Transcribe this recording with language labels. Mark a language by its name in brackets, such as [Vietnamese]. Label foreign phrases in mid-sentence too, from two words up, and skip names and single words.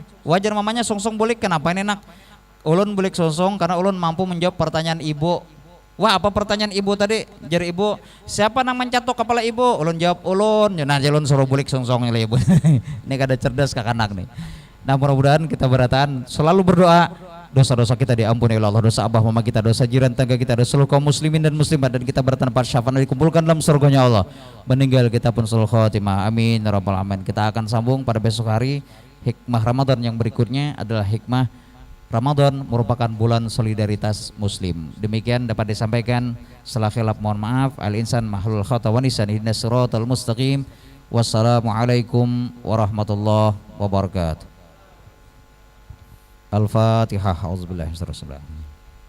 [Banjar] Wajar mamanya sungsong bulik, kenapa ini nak? Ulun bulik sungsong karena ulun mampu menjawab pertanyaan ibu. Wah, apa pertanyaan ibu tadi? Jar ibu, siapa nang mencatok kepala ibu? Ulun jawab ulun. Nah, ulun suruh bulik sungsong oleh ibu. Ini kada cerdas kakak anak nih. [Indonesian] Nah, mudah-mudahan kita berataan selalu berdoa dosa-dosa kita diampuni oleh Allah, dosa abah mama kita, dosa jiran tangga kita, dosa seluruh kaum muslimin dan muslimat, dan kita bertahan pada syafaat dikumpulkan dalam surganya Allah. Meninggal kita pun sulh khotimah. [Arabic] آمين يا رب العالمين. [Indonesian] Kita akan sambung pada besok hari. Hikmah Ramadan yang berikutnya adalah hikmah Ramadan merupakan bulan solidaritas muslim. Demikian dapat disampaikan. Salah khilaf mohon maaf. [Arabic] الإنسان محل الخطأ والنسيان اهدنا الصراط المستقيم. والسلام عليكم ورحمة الله وبركاته. Al-Fatihah. أعوذ بالله من الشيطان الرجيم.